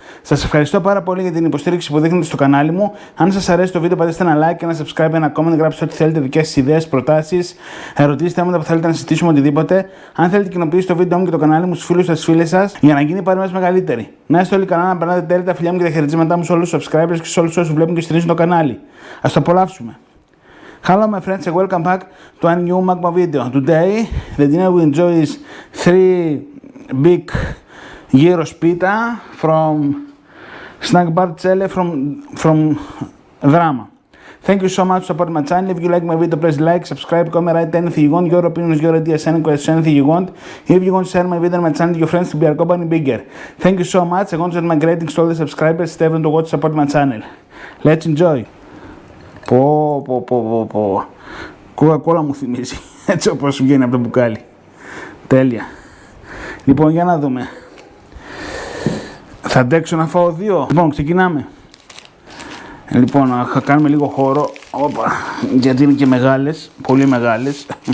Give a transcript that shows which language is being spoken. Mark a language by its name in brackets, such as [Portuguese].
[Greek] Σας ευχαριστώ πάρα πολύ για την υποστήριξη που δείχνετε στο κανάλι μου. Αν σας αρέσει το βίντεο, πατήστε ένα like, ένα subscribe, ένα comment, γράψτε ό,τι θέλετε, δικές σας ιδέες, προτάσεις, ερωτήσεις, θέματα που θέλετε να συζητήσουμε, οτιδήποτε. Αν θέλετε, κοινοποιήστε το βίντεο μου και το κανάλι μου στους φίλους σας, φίλες σας, για να γίνει η παρέα μας μεγαλύτερη. Να είστε όλοι καλά, να περνάτε τέλεια, τα φιλιά μου και τα χαιρετίσματά μου σε όλους τους subscribers και σε όλους όσους βλέπουν και στηρίζουν το κανάλι. Ας το απολαύσουμε. [English] Hello my friends and welcome back to a new Magma video. Today the dinner we enjoy is 3 big gyros pita from Snack Bar Celle from Drama. Thank you so much for supporting my channel. If you like my video, press like, subscribe, comment, write anything you want, your opinions, your ideas, any questions, anything you want. If you want to share my video and my channel to your friends to be our company bigger. Thank you so much. I want to send my greetings to all the subscribers, Steven, to watch support my channel. Let's enjoy. Πω. [Greek] Coca-Cola μου θυμίζει, έτσι όπως σου βγαίνει από το μπουκάλι. Τέλεια. Λοιπόν, για να δούμε. Θα αντέξω να φάω δύο. Λοιπόν, ξεκινάμε. Λοιπόν, θα κάνουμε λίγο χώρο. Όπα, γιατί είναι και μεγάλες, πολύ μεγάλες.